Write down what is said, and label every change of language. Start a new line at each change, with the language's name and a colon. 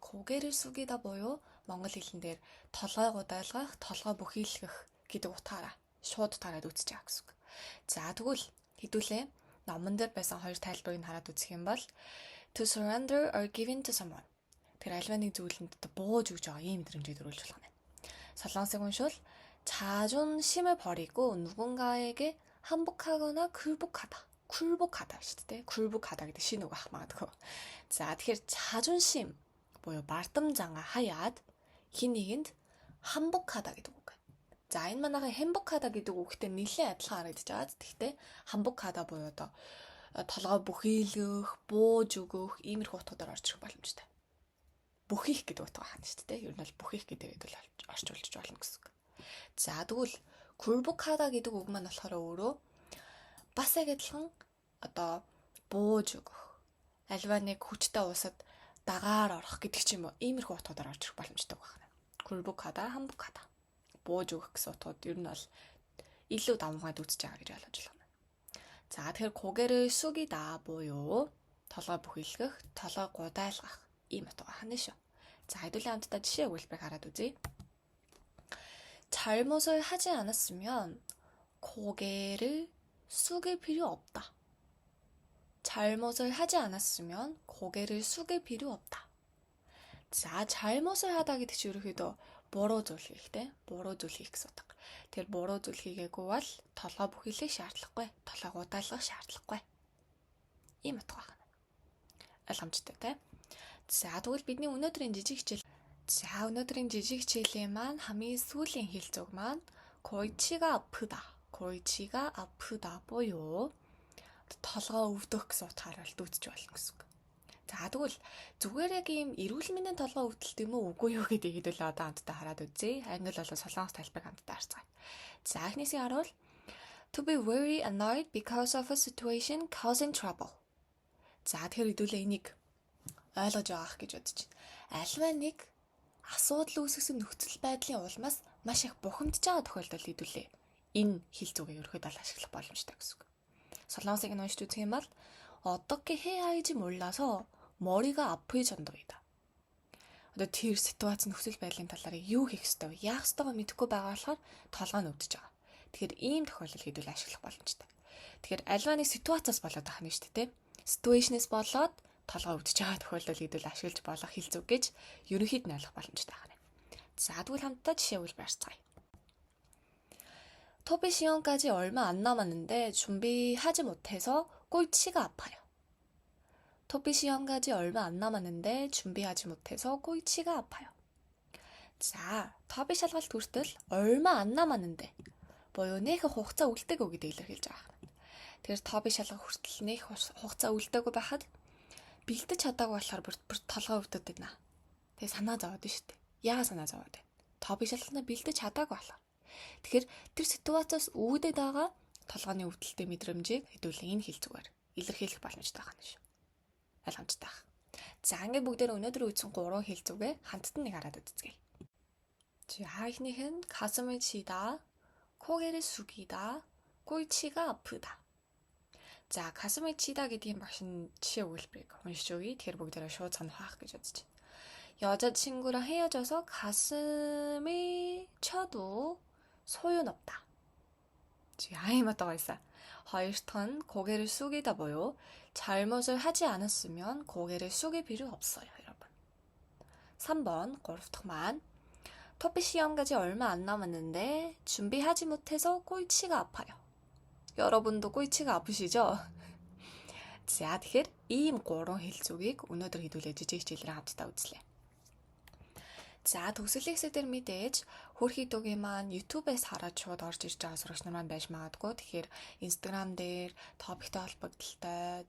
Korean: 고개를 숙이다
Mongolian: буюу монгол хэлэн дээр толгой гудайлгах, толгой бүхийлгэх гэдэг утгаараа шууд тараад үзэж байгаа гэсэн үг. За тэгвэл хэдүүлээ номон дээр байсан хоёр тайлбарыг хараад үзэх юм бол
English: to surrender or give in to someone.
Mongolian: Тэр альва нэг зүйлэнд бууж өгж байгаа ийм мэдрэмжийг төрүүлж болох нь. солонгосыг уншвал
Korean: 자존심을 버리고 누군가에게 항복하거나 굴복하다
Mongolian: шүү дээ. 굴복하다 гэдэг шинэ үг ах магадгүй. За тэгэхээр 자존심 буюу бардамжангаа хаяад хин нэгэнд 항복하다 гэдэг үг. За энэ манайхаа 행복하다 гэдэг үгтэй нэлээд адилхан харагдаж байгаа. Гэхдээ 항복하다 буюу одоо толгой бүхийлгэх, бууж өгөх иймэрхүү утгуудаар орж ирэх боломжтой. Бүхийх гэдэг утга хаана шүү дээ. Ер нь бол бүхийх гэдэг бол орчуулж болно гэсэн үг. За тэгвэл 굴복하다 гэдэг үг маань болохоор өөрөө бас яг адилхан одоо бууж өгөх, альва нэг хүчтэй уусад дагаар орох гэдэг ч юм уу иймэрхүү утгуудаар орж ирэх боломжтой байна.
Korean: 굴복하다, 항복하다.
Mongolian: бууж өгөх гэсэн утгууд ер нь бол илүү давмгаад үзэж байгаа гэж ойлгож байна. За тэгэхээр
Korean: 고개를 숙이다
Mongolian: буюу толгой бүхийлгэх, толгой гудайлгах ийм утга байна шүү. За хэдүүлээ хамтдаа жишээ өгүүлбэрийг хараад үзье.
Korean: 잘못을 하지 않았으면 고개를 숙일 필요 없다. 잘못을 하지 않았으면 고개를 숙일 필요 없다.
Mongolian: За, 잘못을 하다 гэдэг чинь ерөөхдөө буруу зүйл хийхтэй. Буруу зүйл хийх гэсэн утга. Тэр буруу зүйл хийгээгүй бол толгой бүхэлдээ шаардлагагүй. Толгойг удаалгах шаардлагагүй. Ийм утга байна. Ойлгомжтой те. За, тэгвэл бидний өнөөдрийн жижиг хичээлийн маань хамгийн сүүлийн хэлцүүг маань
Korean: 골치가 아프다. 골치가 아프다
Mongolian: буюу толгой өвдөх гэсэн утгаараа л дүүцэж болно гэсэн үг. За тэгвэл зүгээр яг ийм эрүүл мэндийн толгой өвдөлт юм уу үгүй юу гэдэг хэдүүл одоо хамтдаа хараад үзье. Англи болон солонгос тайлбарыг хамтдаа харцгаая. За эхнийсийн харуул
English: to be very annoyed because of a situation causing trouble.
Mongolian: За тэгэхээр хэдүүлээ энийг ойлгож байгаах гэж бодож байна. Альва нэг асуудал үүсгэсэн нөхцөл байдлын улмаас маш их бухимдж байгаа тохиолдолд хэдүүлээ энэ хэлцүүгээ ерөөхдөө ашиглах боломжтой гэсэн үг. солонгосыг уншиж үзэх юм бол
Korean: 어떻게 해야 할지 몰라서 머리가 아플 정도이다.
Mongolian: Одоо тэр ситуац нөхцөл байдлын талаар юу хийх ёстой вэ? Яах ёстойгоо мэдэхгүй байгаа болохоор толгой нь өвдөж байгаа. Тэгэхээр ийм тохиолдол хэдүүл ашиглах боломжтой. Тэгэхээр альва нэг ситуацаас болоод байгаа юм шүү дээ, тэ? Ситуэйшнээс болоод толгой өвдөж байгаа тохиолдол хэдүүл ашиглаж болох хэлцүү гэж ерөнхийд нь ойлгох боломжтой байна. За тэгвэл хамтдаа жишээ үлбэр харцгаая.
Korean: 토비 시험까지 얼마 안 남았는데 준비하지 못해서 꼴치가 아파요. 토비 시험까지 얼마 안 남았는데 준비하지 못해서 꼴치가 아파요.
Mongolian: 자, 토비 шалгалт хүртэл
Korean: 얼마 안 남았는데
Mongolian: буюу нэг хугацаа үлдээгүй гэдэг илэрхийлж байгаа юм. Тэгэхээр тоби шалгалт хүртэл нэг хугацаа үлдээгүй байхад бэлдэж чадаагүй болохоор бүр толгой өвдөд байна. Тэгээ санаа зовоод байна шүү дээ. Яагаад санаа зовоод байна? Тоби шалгалтнаа бэлдэж чадаагүй болохоор. Тэгэхээр тэр ситуацаас үүдээд байгаа толгойн өвдөлттэй мэдрэмжийг хэдүүлэн энэ хэлцүүгээр илэрхийлэх боломжтой байна шүү. Ойлгомжтой байна. За ингээд бүгдээр өнөөдөр үйсэн 3 хэлцүүгээ хамтд нэг хараад үзье.
Korean: 자,
Mongolian: эхнийх нь
Korean: 가슴을 치다, 고개를 숙이다, 꼴치가 아프다.
Mongolian: 자,
Korean: 가슴을 치다
Mongolian: гэдгийн багш нь жишээ өгүүлбэрийг уншиж өгье. Тэгэхээр бүгдээрээ шууд санахах гэж бодож байна.
Korean: 여자친구랑 헤어져서 가슴을 쳐도 소용없다. 아이마다가 있어. 하여튼 고개를 숙이다 보여. 잘못을 하지 않았으면 고개를 숙일 필요 없어요, 여러분. 3번 골프만. 토피 시험까지 얼마 안 남았는데 준비하지 못해서 꼴치가 아파요. 여러분도 꼴치가 아프시죠?
Mongolian: За тэгэхээр ийм 3 хэлцүүгийг өнөөдөр хэдүүлээ жижиг хичээлээр хамтдаа үзлээ. За төгсгөлийн хэсэг дээр мэдээж хөрхий дуугийн маань YouTube-ээс хараад шууд орж ирж байгаа сурагч нар маань байж магадгүй. Тэгэхээр Instagram дээр топиктэй холбогдолтой.